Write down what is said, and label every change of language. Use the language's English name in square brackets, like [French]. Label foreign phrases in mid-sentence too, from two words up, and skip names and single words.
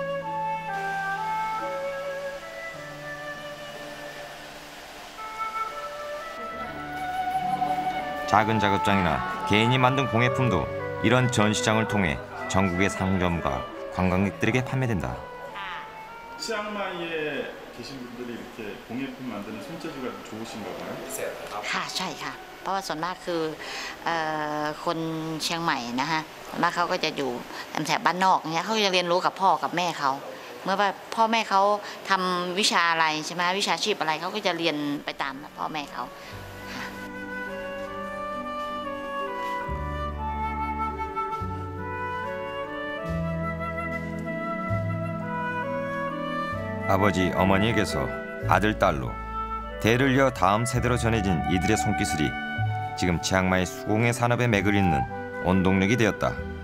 [Korean] 작은 작업장이나 개인이 만든 공예품도 이런 전시장을 통해 전국의 상점과 관광객들에게 판매된다. 치앙마이에 계신 분들이 이렇게 공예품 만드는 손재주가 좋으신가 봐요? [Thai] ค่ะใช่ค่ะเพราะว่าส่วนมากคือคนเชียงใหม่นะฮะส่วนมากเขาก็จะอยู่แถบบ้านนอกเนี้ยเขาจะเรียนรู้กับพ่อกับแม่เขาเมื่อว่าพ่อแม่เขาทำวิชาอะไรใช่ไหมวิชาชีพอะไรเขาก็จะเรียนไปตามพ่อแม่เขา [Korean] 아버지, 어머니에게서 아들, 딸로 대를 이어 다음 세대로 전해진 이들의 손기술이 지금 치앙마이 수공예 산업의 맥을 잇는 원동력이 되었다.